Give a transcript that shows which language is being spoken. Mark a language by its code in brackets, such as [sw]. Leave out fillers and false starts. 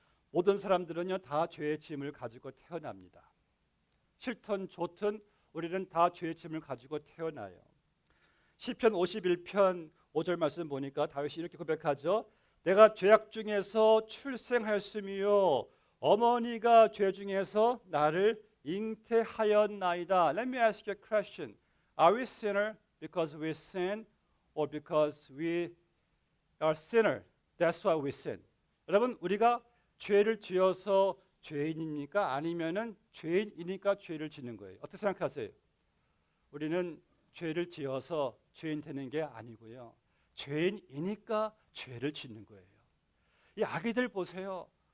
[ko] 모든 사람들은요 다 죄의 짐을 가지고 태어납니다. 싫든 좋든 우리는 다 죄의 짐을 가지고 태어나요. 시편 51편 5절 말씀 보니까 다윗이 이렇게 고백하죠. 내가 죄악 중에서 출생하였으며 어머니가 죄 중에서 나를 잉태하였나이다. [en] Let me ask you a question. Are we sinner because we sin or because we are sinner? That's why we sin. [ko] 여러분, 우리가 죄를 지어서 죄인입니까? 아니면은 죄인이니까 죄를 짓는 거예요? 어떻게 생각하세요? 우리는 죄를 지어서 죄인 되는 게 아니고요. 죄인이니까 죄를 짓는 거예요. 이 아기들 보세요.